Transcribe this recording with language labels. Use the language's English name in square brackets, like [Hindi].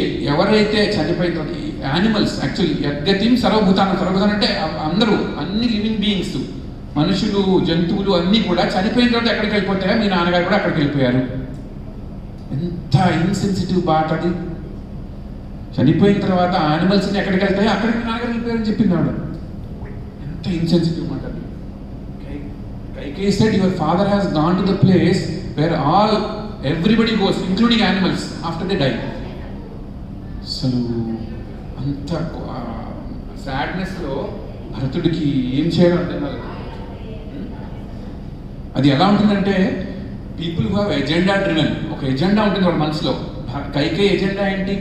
[Telugu] ఎవరైతే చనిపోయిన తర్వాత యానిమల్స్, యాక్చువల్లీ [Sanskrit] యద్గతిం సర్వభూతానం [Telugu] అంటే అందరూ, అన్ని లివింగ్ బీయింగ్స్, మనుషులు, జంతువులు అన్నీ కూడా చనిపోయిన తర్వాత ఎక్కడికి వెళ్ళిపోతాయో మీ నాన్నగారు కూడా అక్కడికి వెళ్ళిపోయారు. ఎంత ఇన్సెన్సిటివ్ మాట అది. చనిపోయిన తర్వాత యానిమల్స్ని ఎక్కడికి వెళ్తాయో అక్కడికి నాన్నగారు వెళ్ళిపోయారని చెప్పింది ఆవిడ. ఎంత ఇన్సెన్సిటివ్ మాట అది. [English] Kaikeyi said, your father has gone to the place where everybody goes, including animals, after they die. [Telugu] అసలు అంత సాడ్నెస్లో భరతుడికి ఏం చేయాలో అర్థం కాలేదు. అది ఎలా ఉంటుందంటే [English] people who have agenda driven, [Telugu] ఒక ఎజెండా ఉంటుంది వాళ్ళ మనసులో. కైకేయి ఎజెండా ఏంటి?